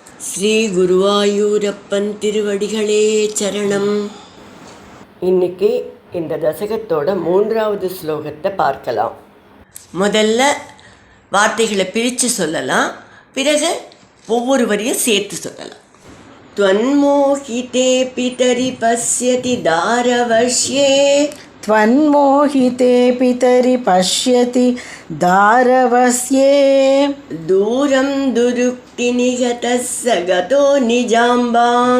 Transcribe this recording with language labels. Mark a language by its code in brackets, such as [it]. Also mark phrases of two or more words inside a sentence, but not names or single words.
[ta] ஸ்ரீ குருவாயூரப்பன் திருவடிகளே சரணம். இன்னைக்கு இந்த தசகத்தோட 3வது ஸ்லோகத்தை பார்க்கலாம். முதல்ல வார்த்தைகளை பிரித்து சொல்லலாம், பிறகு ஒவ்வொரு வரியும் சேர்த்து சொல்லலாம். [sa] त्वन्मोहिते पितरि पश्यति दारवश्ये त्वन्मोहिते पितरि पश्यति दारवस्ये दूरं दुरुक्तिनिगतः स गतो निजाम्बां